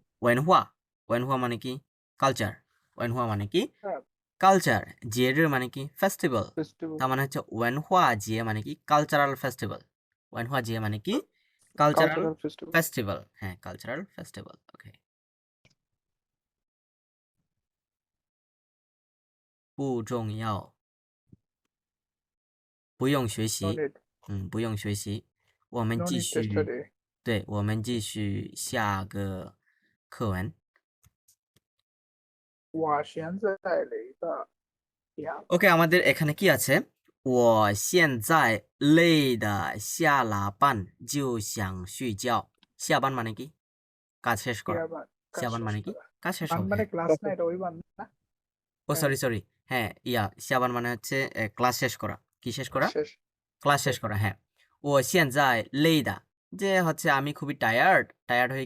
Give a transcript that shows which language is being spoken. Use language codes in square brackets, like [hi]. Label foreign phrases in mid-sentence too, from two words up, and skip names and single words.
[zh] 文化文化 [bn] মানে কি? কালচার। ওয়েনহুয়া মানে কি? হ্যাঁ কালচার। জিয়ের মানে কি? ফেস্টিভ্যাল। [en] ফেস্টিভ্যাল [bn] তার মানে হচ্ছে [zh] 文化节 [bn] মানে কি? [en] cultural festival. [zh] 文化节 [bn] মানে কি? [en] কালচারাল cultural festival [bn] ফেস্টিভ্যাল। হ্যাঁ, [en] cultural festival. [bn] ওকে। [zh] 不重要，不用学 [en] নো [zh] 习， [en] নিড [zh] 不用学习。我们 [en] নো [zh] 继 [en] need to [zh] 续， [en] স্টাডি [zh] 对，我们继续下个课文。我现在累的呀 [bn] ওকে, আমাদের এখানে কি আছে? [zh] 我现在累得下了班就想睡觉。下班 [bn] মানে কি? কাজ শেষ করা। ইয়াবান কাজ [zh] 下班 [bn] শেষ মানে কি? করা কাজ শেষ বান হবে। মানে হ্যাঁ। ক্লাস না এটা ওই বান না ও হ্যাঁ সরি। হ্যাঁ, সাবান মানে হচ্ছে ক্লাস শেষ করা। কি শেষ করা? শেষ ক্লাস শেষ শেষ করা। হ্যাঁ। [zh] 我现在累的 [bn] যে হচ্ছে আমি খুবই টায়ার্ড হয়ে